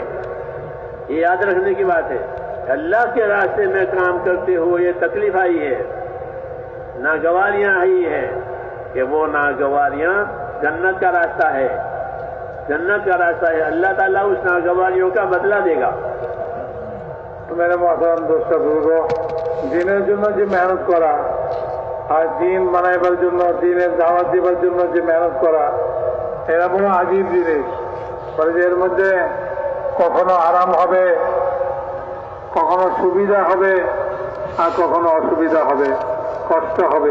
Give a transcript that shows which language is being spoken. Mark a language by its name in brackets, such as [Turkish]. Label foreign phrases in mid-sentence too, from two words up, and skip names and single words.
[Urdu] یہ یاد رکھنے کی بات ہے، اللہ کے راستے میں کام کرتے ہو یہ تکلیف آئی ہے، ناگواریاں آئی ہے، کہ وہ ناگواریاں جنت کا راستہ ہے، جنت کا راستہ ہے، اللہ تعالیٰ اس ناگواریوں کا بدلہ دے گا۔ تو میرے محترم دوست بزرگوں، [Bangla] দিনের জন্য যে মেহনত করা আর দিন বানাইবার জন্য, দিনের দাওয়াত দিবার জন্য যে মেহনত করা, এরা বড় আজীব জিনিস। এর মধ্যে কখনো আরাম হবে, কখনো সুবিধা হবে, আর কখনো অসুবিধা হবে, কষ্ট হবে।